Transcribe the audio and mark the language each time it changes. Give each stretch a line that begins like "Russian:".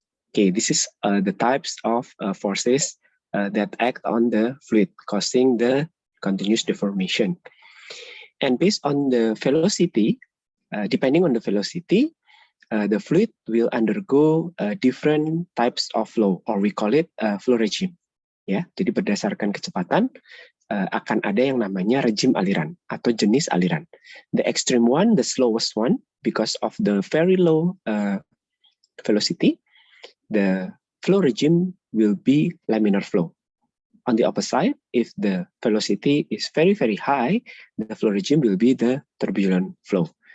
English: Okay, this is the types of forces that act on the fluid, causing the continuous deformation. And based on the velocity, depending on the velocity, the fluid will undergo different types of flow, or we call it flow regime.
Indonesian: Ya, jadi berdasarkan kecepatan akan ada yang namanya rejim aliran atau jenis aliran.
English: The extreme one, the slowest one, because of the very low velocity, the flow regime will be laminar flow. On the opposite, if the velocity is very, very high, the flow regime will be the turbulent flow.